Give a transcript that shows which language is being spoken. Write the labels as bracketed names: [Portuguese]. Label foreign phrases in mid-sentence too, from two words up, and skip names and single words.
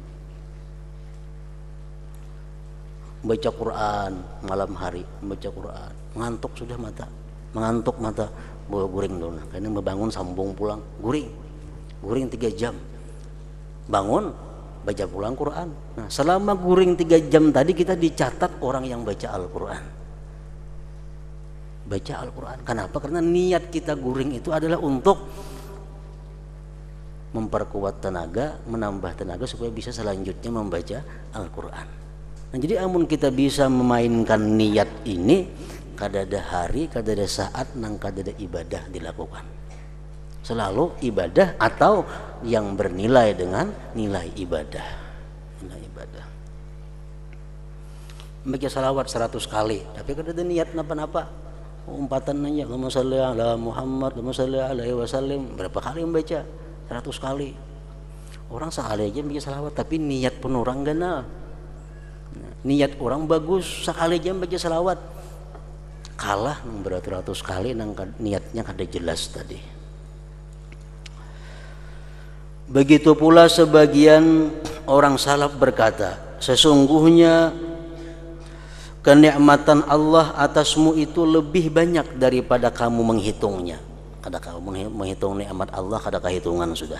[Banjar] Baca Quran malam hari, baca Quran, mengantuk sudah mata, bawa guring dulu. Karena membangun sambung pulang, guring 3 jam, bangun baca pulang Quran. Nah, selama guring 3 jam tadi kita dicatat orang yang baca Al-Quran. [Indonesian] Baca Al-Quran. Kenapa? Karena niat kita guring itu adalah untuk memperkuat tenaga, menambah tenaga supaya bisa selanjutnya membaca Al-Quran. [Banjar] Nah, jadi amun kita bisa memainkan niat ini, kadada hari, kadada saat, nang kadada ibadah dilakukan. [Indonesian] Selalu ibadah atau yang bernilai dengan nilai ibadah. [Banjar] Nilai ibadah. Baca salawat 100 kali, tapi kadada niat napa-napa. Umpatan aja, [Arabic] اللهم صل على محمد اللهم صل عليه وسلم. [Indonesian] Berapa kali membaca? 100 kali. [Banjar] Orang sekali aja baca salawat, tapi niat pun orang ganal. Niat orang bagus, sekali aja baca salawat, kalah nang beratus-ratus kali nang niatnya kada jelas tadi. [Indonesian] Begitu pula sebagian orang salaf berkata, sesungguhnya kenikmatan Allah atasmu itu lebih banyak daripada kamu menghitungnya. [Banjar] Kada kamu menghitung nikmat Allah, kada kehitungan sudah.